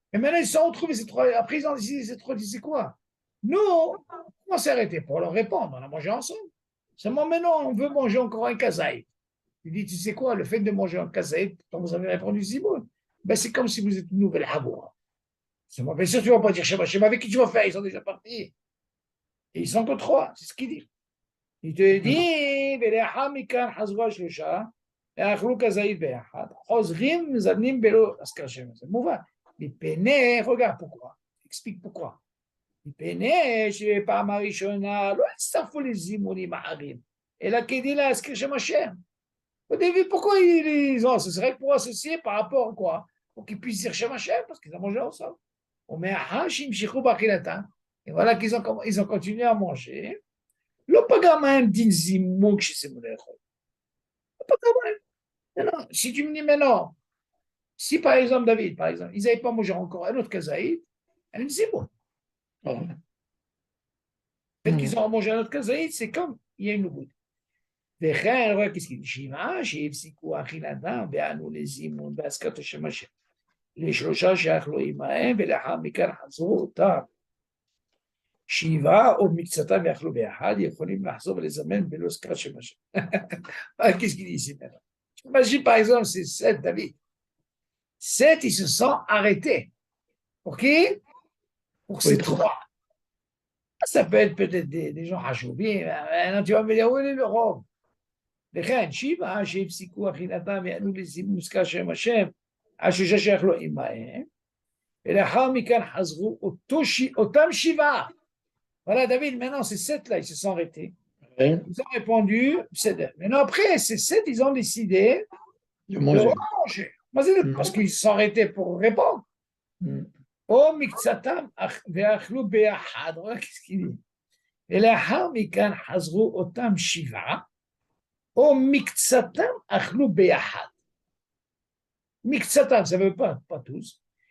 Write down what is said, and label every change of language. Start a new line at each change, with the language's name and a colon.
French: Et maintenant, ils se sont retrouvés ces trois. Après, ils ont décidé, ces trois, c'est quoi? Nous, on s'est arrêté pour leur répondre. On a mangé ensemble. Seulement maintenant, on veut manger encore un kazaï. Il dit, tu sais quoi, le fait de manger un kazaï, quand vous avez répondu Zimoun, ben, c'est comme si vous êtes une nouvelle Haboura. Seulement, bien sûr, tu ne vas pas dire Shem Hashem, avec qui tu vas faire? Ils sont déjà partis. Et ils sont que trois, c'est ce qu'il dit. Il te dit,
Hebrew: ולאחר מכאן חזרו השלושה, ואכלו כזית ביחד, חוזרים מזמנים בלא אזכר שם. זה מובן.
French: מפני, regarde pourquoi, explique pourquoi.
Hebrew: מפני שבפעם הראשונה לא הצטרפו לזימונים אחרים, אלא כדי להזכיר שם השם.
French: Au début, pourquoi ils ont associé? Pour associer par rapport à quoi? Pour qu'ils puissent dire Shem Hashem, parce qu'ils ont mangé ensemble.
Hebrew: ומאחר שהמשיכו באכילתם,
French: et voilà qu'ils ont continué à manger,
Hebrew: לא פגע מהם דין זימון כשסיימו לאכול. לא פגע מהם.
French: Non, si tu me dis, mais non, si par exemple, David, par exemple, ils n'avaient pas mangé encore un autre kazaïd, un zimoun. Oh. Le fait qu'ils ont mangé un autre kazaïd, c'est comme il y a une goutte.
Hebrew: וכן, רואה כסכין, שבעה שהפסיקו אכילתם וענו לזימון בהזכרת השם השם. לשלושה שאכלו עמהם ולאחר מכן חזרו אותם. שבעה או מקצתם ואכלו ביחד, יכולים לחזור ולזמן בלא הזכרת שם השם.
French: Qu'est-ce qu'il dit ici maintenant? Imagine par exemple, c'est 7, David. 7, ils se sont arrêtés. Pour qui? Pour ces trois. Ça peut être peut-être des gens hachoubim. Maintenant, tu vas me dire, où est le rôle?
Hebrew: וכן, שבעה שהפסיקו אכילתם וענו לזימון מוזכר שם השם, על שלושה שאכלו עמהם, ולאחר מכן חזרו אותם שבעה.
French: Voilà, David, maintenant, ces 7-là, ils se sont arrêtés. Ouais. Ils ont répondu, maintenant, après, ces 7, ils ont décidé De de manger. manger. Parce qu'ils se sont arrêtés pour répondre.
Hebrew: או מקצתם ואכלו ביחד,
French: qu'est-ce qu'il dit?
Hebrew: ולאחר מכן חזרו אותם שבעה, או מקצתם אכלו ביחד.
French: מקצתם, ça veut pas tous.